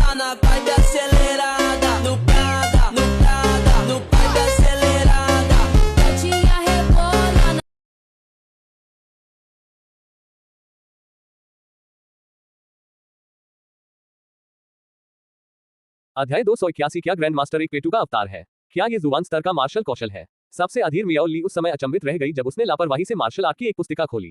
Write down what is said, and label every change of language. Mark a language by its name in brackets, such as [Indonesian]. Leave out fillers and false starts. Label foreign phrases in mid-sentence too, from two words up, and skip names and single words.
[Portuguese] vibe acelerada, no Prada, no Prada, no vibe acelerada. Gatinha rebola. [Hindi] अध्याय 281 क्या ग्रैंड मास्टर एक पेटू का अवतार है? क्या ये जुबान स्तर का मार्शल कौशल है? सबसे अधीर मियाओ ली उस समय अचंभित रह गई जब उसने लापरवाही से मार्शल आर्ट की एक पुस्तिका खोली।